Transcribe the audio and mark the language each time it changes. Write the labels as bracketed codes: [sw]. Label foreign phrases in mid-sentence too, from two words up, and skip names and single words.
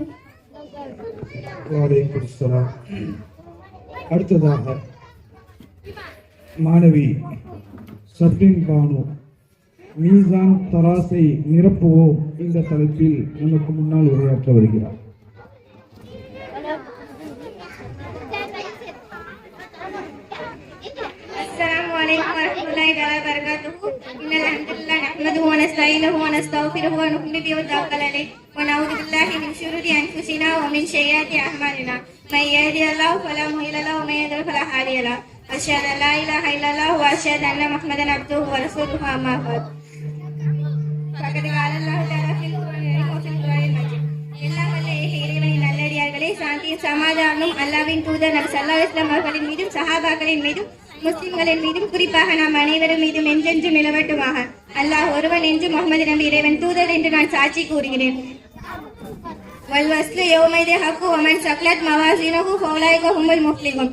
[ar] وعليكم السلام. [ta] அடுத்ததாக மாணவி சப்ரின் பானு மீசான் தராசை நிரப்புவோம் இந்த தலைப்பில் நமக்கு முன்னால் உரையாற்ற வருகிறார். [ar] السلام عليكم ورحمة الله تعالى وبركاته. إن الحمد لله نحمده ونستعينه ونستغفره ونؤمن به ونتوكل عليه ونعوذ بالله من شرور أنفسنا ومن سيئات أعمالنا. من يهده الله فلا مضل له ومن يضلل فلا هادي له. أشهد أن لا إله إلا الله وأشهد أن محمدا عبده ورسوله. أما بعد فقد قال الله تعالى في القرآن وفي القرآن المجيد. [ta] எல்லாம் வல்ல இறைவனின் நல்லடியார்களே, சாந்தியும் சமாதானமும் அல்லாஹ்வின் தூதர் நபி [ar] صلى الله عليه وسلم [ta] அவர்களின் மீதும் சஹாபாக்களின் மீதும் முஸ்லிம்களின் மீதும் குறிப்பாக நாம் அனைவரும் மீதும் என்றென்றும் நிலவட்டுமாக. அல்லாஹ் ஒருவன் என்று முகமது நபி இறைவன் தூதர் என்று நான் சாட்சி கூறுகிறேன். [ar] والوزن يومئذ الحق ومن ثقلت موازينه فأولئك هم المفلحون.